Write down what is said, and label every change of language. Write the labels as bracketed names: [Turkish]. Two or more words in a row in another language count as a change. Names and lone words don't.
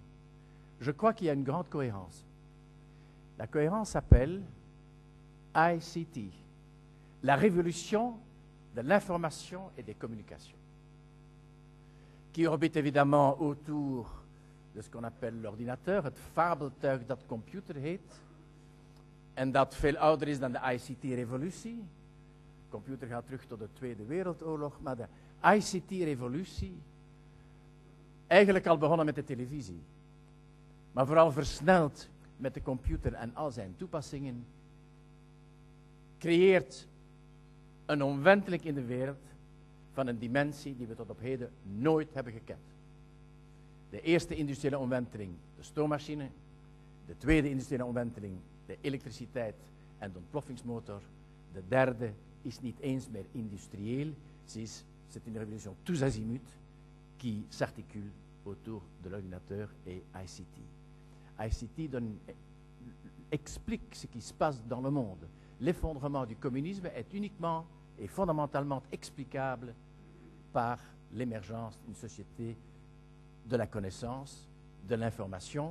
[French] Je crois qu'il y a une grande cohérence. La cohérence s'appelle ICT, la révolution de l'information et des communications, qui orbite évidemment autour de ce qu'on appelle l'ordinateur, [Dutch] het fabeltuig dat computer heet, en dat veel ouder is dan de ICT-revolutie. Computer gaat terug tot de Tweede Wereldoorlog, maar de ICT-revolutie, eigenlijk al begonnen met de televisie, maar vooral versneld met de computer en al zijn toepassingen, creëert een omwenteling in de wereld van een dimensie die we tot op heden nooit hebben gekend. De eerste industriële omwenteling, de stoommachine. De tweede industriële omwenteling, de elektriciteit en de ontploffingsmotor. De derde is niet eens meer industrieel. [French] C'est une révolution tous azimuts qui s'articule autour de l'ordinateur et ICT. ICT explique ce qui se passe dans le monde. L'effondrement du communisme est uniquement et fondamentalement explicable par l'émergence d'une société de la connaissance, de l'information.